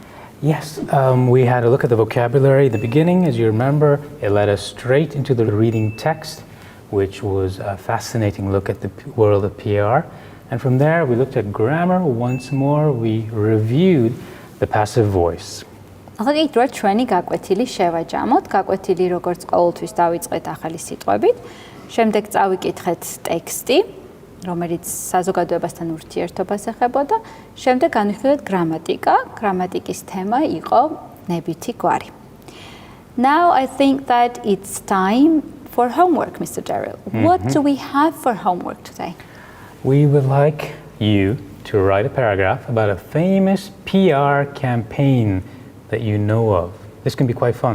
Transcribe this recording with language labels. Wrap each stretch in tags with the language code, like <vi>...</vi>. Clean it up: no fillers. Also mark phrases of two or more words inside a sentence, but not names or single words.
<en>Yes, we had a look at the vocabulary at the beginning. As you remember, it led us straight into the reading text, which was a fascinating look at the world of PR. And from there, we looked at grammar once more. We reviewed the passive voice.</en> <ka>ახლა კი დროა ჩვენი გაკვეთილი შევაჯამოთ. გაკვეთილი როგორც ყოველთვის დავიწყეთ ახალი სიტყვებით. შემდეგ წავიკითხეთ ტექსტი, რომელიც საზოგადოებასთან ურთიერთობას ეხებოდა. შემდეგ განვიხილეთ გრამატიკა. გრამატიკის თემა იყო ნებითი გვარი.</ka> <en>Now I think that it's time for homework, Mr. Daryl. What do we have for homework today? We would like you to write a paragraph about a famous PR campaign that you know of. This can be quite fun.</en>